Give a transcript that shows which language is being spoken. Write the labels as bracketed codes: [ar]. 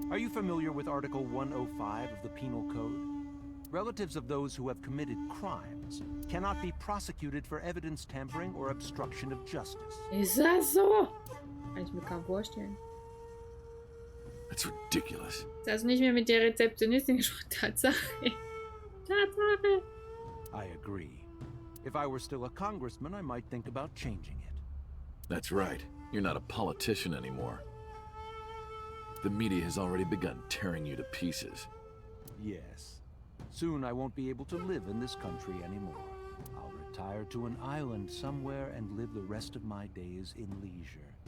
[en] Are you familiar with Article 105 of the Penal Code? Relatives of those who have committed crimes cannot be prosecuted for evidence tampering or obstruction of justice. [de] Ist das so? Kann ich mir kaum vorstellen. [en] That's ridiculous. [de] Ist also nicht mehr mit der Rezeptionistin gesprochen. Tatsache. Tatsache. [en] I agree. If I were still a congressman, I might think about changing it. That's right. You're not a politician anymore. The media has already begun tearing you to pieces. Yes. Soon I won't be able to live in this country anymore. I'll retire to an island somewhere and live the rest of my days in leisure.